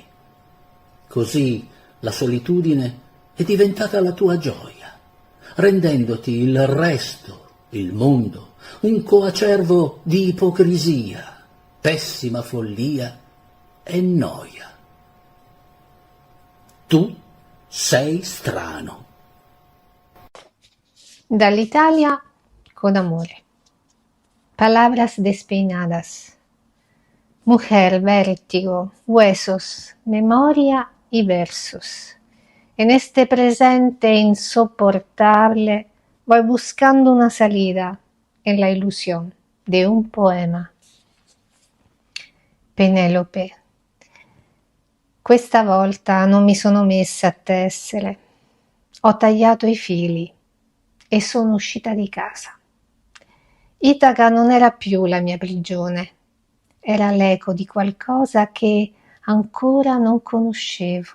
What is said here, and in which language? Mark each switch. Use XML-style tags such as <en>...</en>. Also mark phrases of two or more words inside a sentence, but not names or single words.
<it>Così la solitudine è diventata la tua gioia, rendendoti il resto, il mondo, un coacervo di ipocrisia, pessima follia e noia. Tu sei strano. Dall'Italia con amore.</it> <es>Palabras despeinadas. Mujer, vértigo, huesos, memoria y versos. En este presente insoportable voy buscando una salida en la ilusión de un poema.</es> <it>Penelope. Questa volta non mi sono messa a tessere. Ho tagliato i fili e sono uscita di casa. Itaca non era più la mia prigione, era l'eco di qualcosa che ancora non conoscevo.</it>